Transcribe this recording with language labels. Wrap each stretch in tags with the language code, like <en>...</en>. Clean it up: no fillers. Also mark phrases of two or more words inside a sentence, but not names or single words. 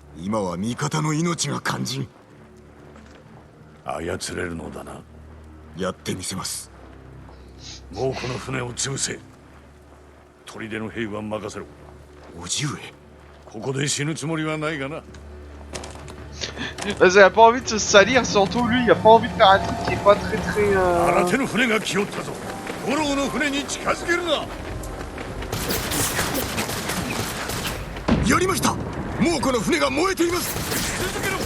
<ja>今は味方の命が肝心。操れるのだな。やってみせます。猛虎の船を潰せ。砦の兵は任せろ。叔父上、ここで死ぬつもりはないがな。</ja> <fr>Parce qu'il a pas envie de se salir, surtout lui, il a pas envie de faire un truc qui est pas très très...</fr> <ja>新手の船が来よったぞ。五郎の船に近づけるな。やりました。もうこの船が燃えています。続けろ。</ja>